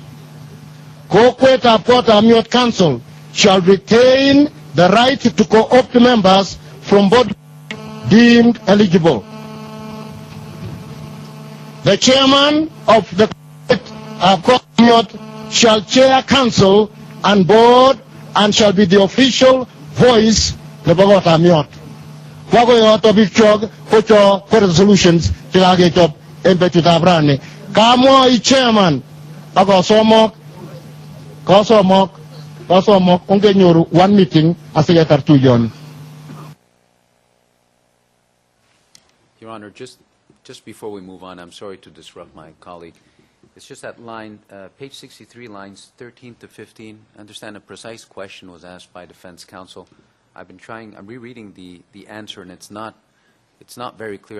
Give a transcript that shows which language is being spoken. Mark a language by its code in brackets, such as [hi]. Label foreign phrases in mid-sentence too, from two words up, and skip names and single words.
[en] Kokwet Apkota Miot Council shall retain the right to co-opt members from bodies deemed eligible. The chairman of the Court of Miot shall chair council and board and shall be the official voice of the Court of Miot. [kln] Wago yoto bigchog kocho [en] for resolutions [kln] tilage top embetu tabrani. Kamo I chairman ako somok unge nyoru [en] one meeting [kln] asigatar tujon. [en] Your Honor, just before we move on, I'm sorry to disrupt my colleague. It's just that line, page 63, lines 13 to 15. I understand a precise question was asked by defense counsel. I'm rereading the answer, and it's not very clear.